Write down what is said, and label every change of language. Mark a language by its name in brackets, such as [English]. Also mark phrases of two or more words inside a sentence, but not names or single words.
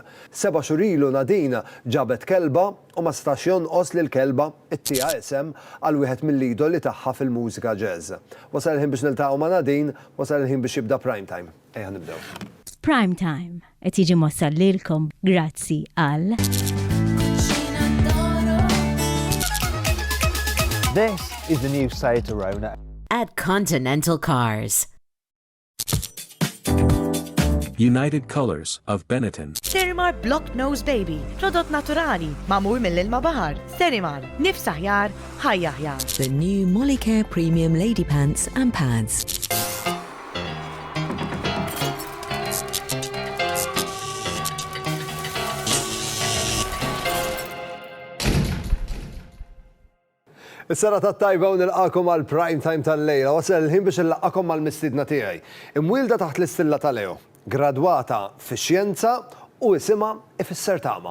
[Maltese] 7 xhur ilu Nadine ġabet kelba u ma stax jonqos lil kelba ittieha isem għal wieħed mill-idoli tagħha fil-mużika jazz. Wasal il-ħin biex niltaqgħu ma' Nadine, wasal il-ħin biex jibda [English] prime time. [Maltese] Ejja nibdew. [English] Prime time [Maltese] qed jiġi mossal lilkom grazzi għal [English] This is the new Seat Arona at Continental Cars. United Colors of Benetton. Sterimar Block Nose Baby, [Maltese] prodott naturali, mamur mill-ilma bahar. Sterimar, nifs aħjar, ħajja aħjar. [English] The new Molicare Premium Lady Pants and Pads. [Maltese] Is-sara tat-tajba u nilqakom għal [English] prime time [Maltese] tal-lejla. Wasal il-ħin biex nilqakom mal-mistiedna tiegħi. Imwielda taħt l-istilla tal-Leo, gradwata fix-xjenza u isimha ifisser tama.